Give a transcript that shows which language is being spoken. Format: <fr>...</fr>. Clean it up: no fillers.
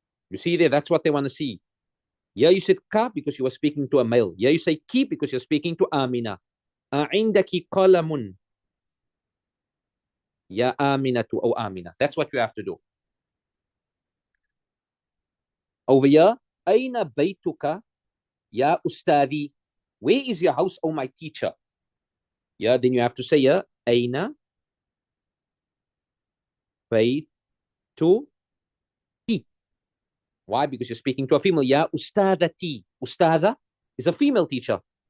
<en>You see there, that's what they want to see. Yeah, you said ka because you were speaking to a male. Yeah, you say ki because you're speaking to Amina.</en> <ar>عندك قلم يا آمنة أو آمنة.</ar> <en>That's what you have to do. Over here,</en> <ar>أين بيتك يا أستاذي.</ar> <en>Where is your house, oh my teacher? Yeah, then you have to say</en> <ar>أين بيتك.</ar> <en>Why? Because you're speaking to a female. Ya Ustadati. Ustada is a female teacher.</en>